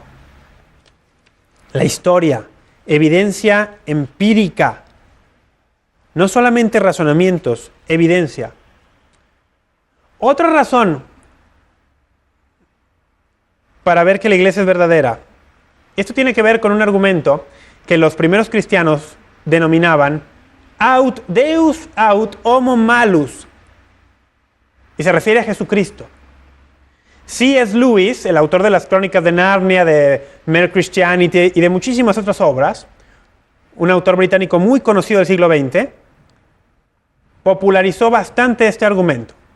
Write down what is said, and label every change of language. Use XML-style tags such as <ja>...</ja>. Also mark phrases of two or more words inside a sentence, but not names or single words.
<es>La historia, evidencia empírica, no solamente razonamientos, evidencia. Otra razón para ver que la iglesia es verdadera. Esto tiene que ver con un argumento que los primeros cristianos denominaban</es> <la>aut Deus aut homo malus.</la> <es>Y se refiere a Jesucristo. C.S. Lewis, el autor de las Crónicas de Narnia, de Mere Christianity y de muchísimas otras obras, un autor británico muy conocido del siglo XX, popularizó bastante este argumento.</es>